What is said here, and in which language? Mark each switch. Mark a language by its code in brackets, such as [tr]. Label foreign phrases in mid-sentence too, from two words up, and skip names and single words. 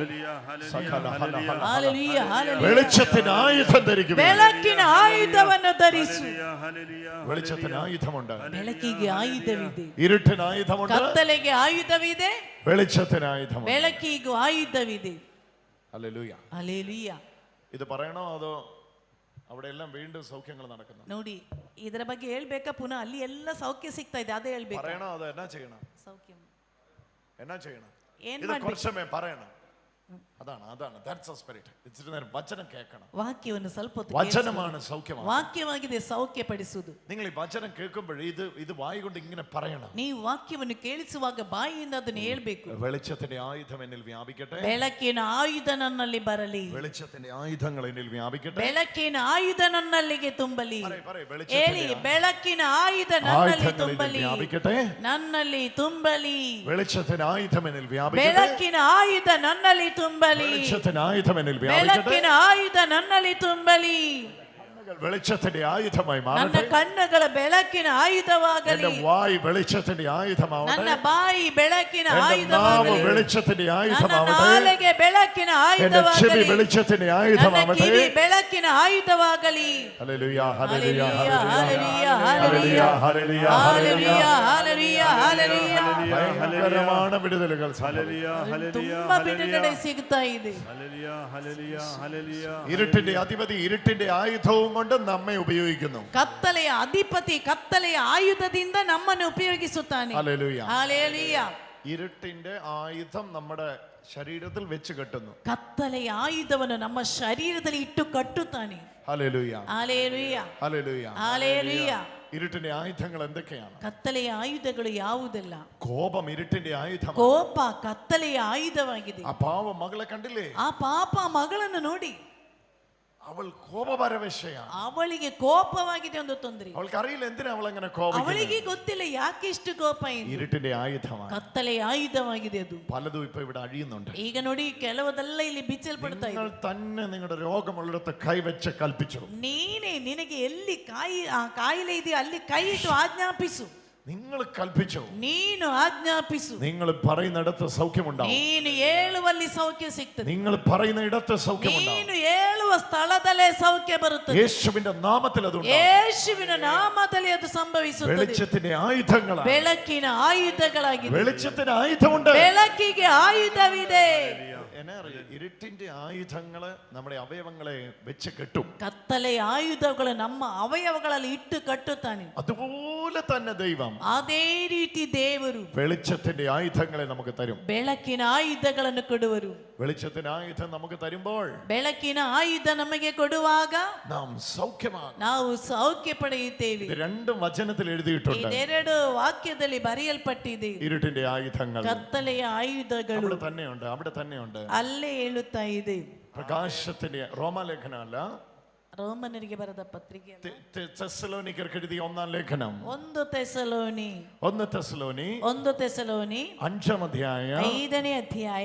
[ml] സകല ഹല്ലേലൂയ ഹല്ലേലൂയ. വെളിച്ചത്തിന് ആയുധം ധരിക്കുക. [kn] ಬೆಳಕಿನ ಆಯುಧವನ್ನು ಧರಿಸು. [ml] വെളിച്ചത്തിന് ആയുധമുണ്ട്, [kn] ಬೆಳಕಿಗೆ ಆಯುಧವಿದೆ. [ml] ഇരുട്ടിന് ആയുധമുണ്ട്, [kn] ಕತ್ತಲೆಗೆ ಆಯುಧವಿದೆ. [ml] വെളിച്ചത്തിന് ആയുധമുണ്ട്. [kn] ಬೆಳಕಿಗೂ ಆಯುಧವಿದೆ. [ml] ഹല്ലേലൂയ. [kn] ಹಲ್ಲೆಲೂಯ. [ml] ഇത് പറയണോ അതോ അവിടെ എല്ലാം വീണ്ടും സൗഖ്യങ്ങൾ നടക്കുന്നു? [kn] ನೋಡಿ, ಇದರ ಬಗ್ಗೆ ಹೇಳ್ಬೇಕಾ? ಪುನಃ ಅಲ್ಲಿ ಎಲ್ಲ ಸೌಖ್ಯ ಸಿಗ್ತಾ ಇದೆ, ಅದೇ ಹೇಳ್ಬೇಕು. [ml] പറയണോ അതോ എന്നാ ചെയ്യണം? [kn] ಸೌಖ್ಯ [ml] എന്നാ ചെയ്യണം? [kn] ಏನ್ [ml] ഇത് [kn] ಮಾಡ್ಬೇಕು? [ml] കുറച്ച് സമയം പറയണം. അതാണ് [en] that's a spirit. [ml] ഇച്ചിരി നേരം വചനം കേൾക്കണം. [kn] ವಾಕ್ಯವನ್ನು ಸ್ವಲ್ಪ ಹೊತ್ತು [ml] വചനമാണ് സൗഖ്യമാണ്. [kn] ವಾಕ್ಯವಾಗಿದೆ ಸೌಖ್ಯಪಡಿಸುವುದು. [ml] നിങ്ങൾ ഈ വചനം കേൾക്കുമ്പോൾ ഇത് വായി കൊണ്ട് ഇങ്ങനെ പറയണം. [kn] ನೀವು ವಾಕ್ಯವನ್ನು ಕೇಳಿಸುವಾಗ ಬಾಯಿಯಿಂದ ಅದನ್ನು ಹೇಳ್ಬೇಕು. [ml] വെളിച്ചത്തിന്റെ ആയുധം എന്നിൽ വ്യാപിക്കട്ടെ. [kn] ಬೆಳಕಿನ ಆಯುಧ ನನ್ನಲ್ಲಿ ಬರಲಿ. [ml] വെളിച്ചത്തിന്റെ ആയുധങ്ങൾ എന്നിൽ വ്യാപിക്കട്ടെ. [kn] ಬೆಳಕಿನ ಆಯುಧ ನನ್ನಲ್ಲಿಗೆ ತುಂಬಲಿ. [ml] പറയ്, [kn] ಹೇಳಿ, ಬೆಳಕಿನ ಆಯುಧ ನನ್ನಲ್ಲಿ [ml] ആയുധങ്ങൾ എന്നിൽ [kn] ತುಂಬಲಿ. [ml] വ്യാപിക്കട്ടെ. [kn] ನನ್ನಲ್ಲಿ ತುಂಬಲಿ. [ml] വെളിച്ചത്തിന്റെ ആയുധം എന്നിൽ വ്യാപിക്കട്ടെ. [kn] ಬೆಳಕಿನ ಆಯುಧ ನನ್ನಲ್ಲಿ ತುಂಬಲಿ. [ml] വെളിച്ചത്തിന്റെ ആയുധം എന്നിൽ വ്യാപിക്കട്ടെ. [kn] ಬೆಳಕಿನ ಆಯುಧ ನನ್ನಲ್ಲಿ ತುಂಬಲಿ. [ml] വെളിച്ചത്തിന്റെ ആയുധമായി [kn] ನನ್ನ [ml] മാറട്ടെ. [kn] ಕಣ್ಣುಗಳ ಬೆಳಕಿನ ಆಯುಧವಾಗಲಿ. [ml] എന്റെ വായ് വെളിച്ചത്തിന്റെ [kn] ನನ್ನ [ml] ആയുധമാവട്ടെ. [kn] ಬಾಯಿ ಬೆಳಕಿನ [ml] എന്റെ നാവ് [kn] ಆಯುಧವಾಗಲಿ. [ml] വെളിച്ചത്തിന്റെ [kn] ನನ್ನ [ml] ആയുധമാവട്ടെ. [kn] ನಾಲಿಗೆ ಬೆಳಕಿನ [ml] എന്റെ ചെവി [kn] ಆಯುಧವಾಗಲಿ. [ml] വെളിച്ചത്തിന്റെ [kn] ನನ್ನ [ml] ആയുധമാവട്ടെ. [kn] ಕಿವಿ ಬೆಳಕಿನ ಆಯುಧವಾಗಲಿ. [ml] ഹല്ലേലൂയ ഹല്ലേലൂയ ഹല്ലേലൂയ ഹല്ലേലൂയ ഹല്ലേലൂയ ഹല്ലേലൂയ ഹല്ലേലൂയ ഹല്ലേലൂയ ഹല്ലേലൂയ. ഭയങ്കരമാണ് വിടുതലുകൾ. [kn] ತುಂಬಾ ಬಿಡುಗಡೆ ಸಿಗ್ತಾ ಇದೆ. [ml] ഇരുട്ടിന്റെ അധിപതി ഇരുട്ടിന്റെ ആയുധവും കൊണ്ട് നമ്മെ ഉപയോഗിക്കുന്നു. [kn] ಕತ್ತಲೆಯ ಅಧಿಪತಿ ಕತ್ತಲೆಯ ಆಯುಧದಿಂದ ನಮ್ಮನ್ನು ಉಪಯೋಗಿಸುತ್ತಾನೆ. [ml] ഹല്ലേലൂയ. [kn] ಹಲ್ಲೆಲೂಯ. [ml] ഇരുട്ടിന്റെ ആയുധം നമ്മുടെ ശരീരത്തിൽ വെച്ച് കെട്ടുന്നു. [kn] ಕತ್ತಲೆಯ ಆಯುಧವನ್ನು ನಮ್ಮ ಶರೀರದಲ್ಲಿ ಇಟ್ಟು ಕಟ್ಟುತ್ತಾನೆ. [ml] ഹല്ലേലൂയ [kn] ಹಲ್ಲೆಲೂಯ [ml] ഹല്ലേലൂയ. [kn] ಹಲ್ಲೆಲೂಯ. [ml] ഇരുട്ടിന്റെ ആയുധങ്ങൾ എന്തൊക്കെയാണ്? [kn] ಕತ್ತಲೆಯ ಆಯುಧಗಳು ಯಾವುದೆಲ್ಲ? [ml] കോപം ഇരുട്ടിന്റെ ആയുധം. [kn] ಕೋಪ ಕತ್ತಲೆಯ ಆಯುಧವಾಗಿದೆ. [ml] ആ പാവ മകളെ കണ്ടില്ലേ? [kn] ಆ ಪಾಪ ಮಗಳನ್ನು ನೋಡಿ, [ml] അവൾ കോപപരവശയാണ്. [kn] ಅವಳಿಗೆ ಕೋಪವಾಗಿದೆ ಒಂದು ತೊಂದರೆ. [ml] അവൾക്ക് അറിയില്ല എന്തിനാ അവൾ അങ്ങനെ കോപിക്കുന്നത്. [kn] ಅವಳಿಗೆ ಗೊತ್ತಿಲ್ಲ ಯಾಕೆ ಇಷ್ಟು ಕೋಪ ಎಂದು. [ml] ഇരുട്ടിന്റെ ആയുധമാണ്. [kn] ಕತ್ತಲೆಯ ಆಯುಧವಾಗಿದೆ ಅದು. [ml] പലതും ഇപ്പൊ ഇവിടെ അഴിയുന്നുണ്ട്. [kn] ಈಗ ನೋಡಿ, ಕೆಲವದೆಲ್ಲ ಇಲ್ಲಿ ಬಿಚ್ಚಲ್ಪಡ್ತಾ ಇದೆ. [ml] നിങ്ങൾ തന്നെ നിങ്ങളുടെ രോഗമുള്ളിടത്ത് കൈവച്ച് കൽപ്പിച്ചു. [kn] ನೀನೇ ನಿನಗೆ ಎಲ್ಲಿ ಕಾಯಿಲೆ ಇದೆಯೋ ಅಲ್ಲಿ ಕೈ ಇಟ್ಟು ಆಜ್ಞಾಪಿಸು. [ml] നിങ്ങൾ കൽപ്പിച്ചു. [kn] ನೀನು ಆಜ್ಞಾಪಿಸು. [ml] നിങ്ങൾ പറയുന്നിടത്ത് സൗഖ്യമുണ്ടാവും. [kn] ನೀನು ಹೇಳುವಲ್ಲಿ ಸೌಖ್ಯ ಸಿಗ್ತದೆ. [ml] നിങ്ങൾ പറയുന്ന ഇടത്ത് സൗഖ്യമുണ്ടാവും. [kn] ನೀನು ಹೇಳುವ ಸ್ಥಳದಲ್ಲೇ ಸೌಖ್ಯ ಬರುತ್ತದೆ. [ml] യേശുവിന്റെ നാമത്തിൽ അത് ഉണ്ടാവും. [kn] ಯೇಸುವಿನ ನಾಮದಲ್ಲಿ ಅದು ಸಂಭವಿಸುತ್ತದೆ. [ml] വെളിച്ചത്തിന്റെ ആയുധങ്ങളാണ്. [kn] ಬೆಳಕಿನ ಆಯುಧಗಳಾಗಿದೆ. [ml] വെളിച്ചത്തിന് ആയുധമുണ്ട്. [kn] ಬೆಳಕಿಗೆ ಆಯುಧವಿದೆ. [ml] എന്നെ അറിയാം, ഇരുട്ടിന്റെ ആയുധങ്ങള് നമ്മുടെ അവയവങ്ങളെ വെച്ച് കെട്ടും. [kn] ಕತ್ತಲೆಯ ಆಯುಧಗಳು ನಮ್ಮ ಅವಯವಗಳಲ್ಲಿ ಇಟ್ಟು ಕಟ್ಟುತ್ತಾನೆ. [ml] അതുപോലെ തന്നെ ദൈവം [kn] ಅದೇ ರೀತಿ ದೇವರು [ml] വെളിച്ചത്തിന്റെ ആയുധങ്ങളെ നമുക്ക് തരും. [kn] ಬೆಳಕಿನ ಆಯುಧಗಳನ್ನು ಕೊಡುವರು. [ml] വെളിച്ചത്തിന്റെ ആയുധം നമുക്ക് തരുമ്പോൾ [kn] ಬೆಳಕಿನ ಆಯುಧ ನಮಗೆ ಕೊಡುವಾಗ [ml] നാം സൗഖ്യമാകും. [kn] ನಾವು ಸೌಖ್ಯ ಪಡೆಯುತ್ತೇವೆ. [ml] ഇത് രണ്ടും വചനത്തിൽ എഴുതിയിട്ടുണ്ട്. [kn] ಇದೆರಡು ವಾಕ್ಯದಲ್ಲಿ ಬರೆಯಲ್ಪಟ್ಟಿದೆ. [ml] ഇരുട്ടിന്റെ ആയുധങ്ങൾ [kn] ಕತ್ತಲೆಯ ಆಯುಧಗಳು [ml] അവിടെ തന്നെയുണ്ട്, അവിടെ തന്നെയുണ്ട്. [kn] ಅಲ್ಲೇ ಹೇಳುತ್ತಾ ಇದೆ. [ml] പ്രകാശത്തിന്റെ റോമാലേഖനം അല്ല, [kn] ರೋಮನರಿಗೆ ಬರೆದ ಪತ್ರಿಕೆ [ml] തെസ്സലോനിക്കർക്ക് എഴുതിയ ഒന്നാം ലേഖനം. [kn] ಒಂದು ತೆಸಲೋನಿ [ml] 1 തെസ്സലോനി 5-ാം അധ്യായം [kn] 5ನೇ ಅಧ್ಯಾಯ